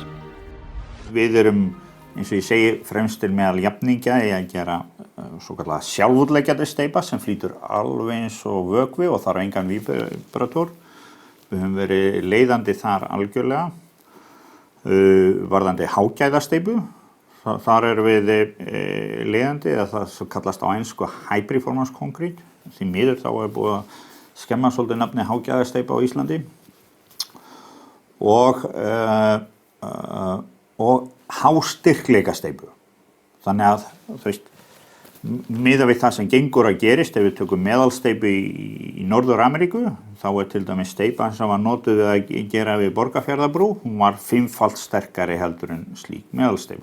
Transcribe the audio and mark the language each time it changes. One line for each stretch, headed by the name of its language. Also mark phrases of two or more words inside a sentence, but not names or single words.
Icelandic: Við eins og ég segi, fremstir meðal jafningja í að gera svokallaða sjálfútleggjandi steypa sem flýtur alveg eins og vökvi og þarf engan víbratúr. Við höfum verið leiðandi þar algjörlega. Varðandi hágæðasteypu, þar við leiðandi eða það sem kallast á ensku
English: high performance concrete.
Icelandic: Því miður þá búið að skemma svolítið nafni hágæðasteypa á Íslandi og hásstyrkleikasteypu. Þannig að miðað við það sem gengur að gerist ef við tökum meðalsteypu í Norður-Ameríku, þá til dæmis steypa sem var notuð við að gera við Borgarfjarðarbrú, hún var 5-falt sterkari heldur en slík meðalsteypa.